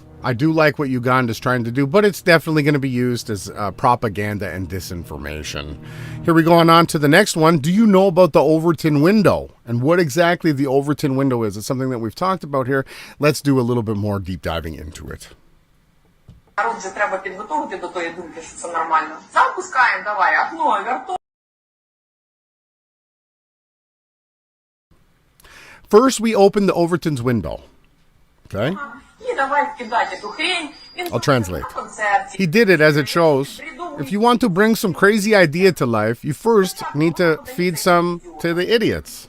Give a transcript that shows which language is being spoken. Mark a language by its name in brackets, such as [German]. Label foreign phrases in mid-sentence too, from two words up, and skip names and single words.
[English] I do like what Uganda is trying to do, but it's definitely going to be used as propaganda and disinformation. Here we go on to the next one. Do you know about the Overton window and what exactly the Overton window is? It's something that we've talked about here. Let's do a little bit more deep diving into it. [Ukrainian] Народ же треба підготовити до тої думки, що це нормально. Запускаємо, давай, окно, верту. [English] First, we open the Overton's window. Okay? I'll translate. He did it as it shows. If you want to bring some crazy idea to life, you first need to feed some to the idiots.